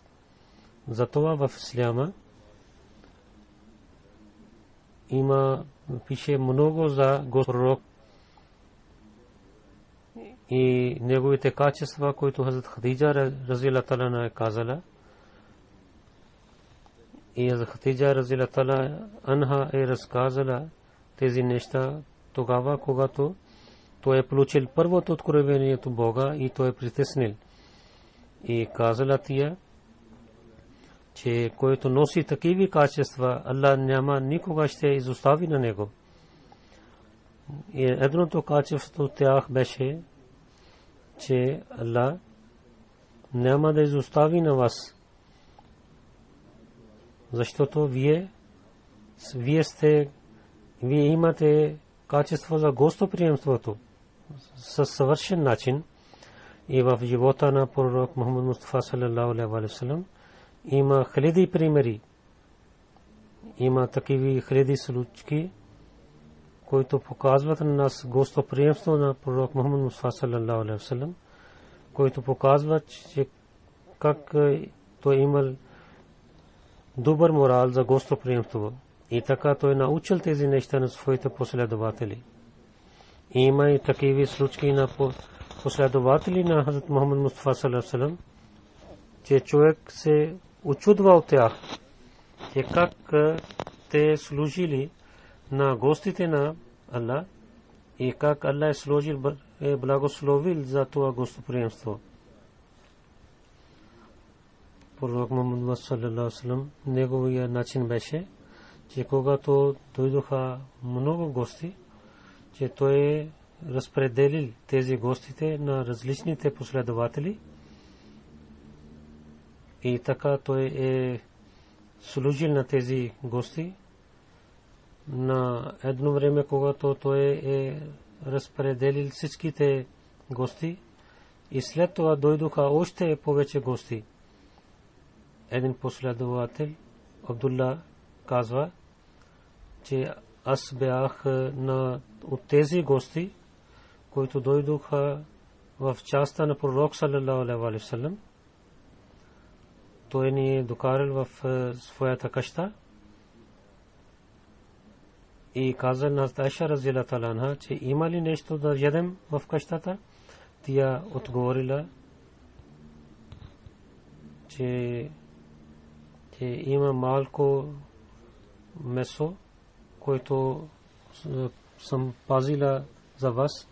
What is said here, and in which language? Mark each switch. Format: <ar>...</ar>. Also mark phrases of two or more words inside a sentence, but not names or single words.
<bg>Затова в исляма има пише много за пророк и неговите качества, които Хазрат Хадиджа</bg> <ar>رضي الله تعالى</ar> <bg>е казала. И Хазрат Хадиджа</bg> <ar>رضي الله تعالى عنها</ar> <bg>е разказала тези неща тогава, когато той е получил първото откровение от Бога и той е притеснил. И казала тия, че който носи такива качества, Аллах няма никога ще изостави на него. И едното качество от тях беше, че Аллах няма да изостави на вас, защото вие имате качество за гостоприемството. със съвършен начин и в живота на пророк Мухаммад Мустафа</bg> <ar>صلى الله عليه وسلم</ar> <bg>има хиляди примери. Има такива хиляди случаи, които показват на нас гостоприемство на пророк Мухаммад Мустафа</bg> <ar>صلى الله عليه وسلم,</ar> <bg>които показват, че как той имал добър морал за гостоприемство. И така той научил тези неща на своите последователи. Има и такива случаи на последователи на Хазрат Мухаммад Мустафа</bg> <ar>صلى الله عليه وسلم,</ar> <bg>че човек се учудва от тях, че как те служили на гостите на Allah и как Allah е благословил за това гостоприемство. Пророк Мухаммад</bg> <ar>صلى الله عليه وسلم,</ar> <bg>неговия начин беше, че когато дойдоха много гости, че той разпределил тези гостите на различните последователи и така той е служил на тези гости. На едно време, когато той е разпределил всичките гости и след това дойдоха още повече гости, един последовател Абдулла казва, че аз бях от тези гости, които дойдоха в частта на пророк</bg> <ar>صلى الله عليه وسلم.</ar> <bg>Той ни е докарал в своята къща и каза на Айша</bg> <ar>رضي الله تعالى عنها,</ar> <bg>че има ли нещо да ядем в къщата. Тя отговорила, че има малко месо, който съм пазила за вас.</bg>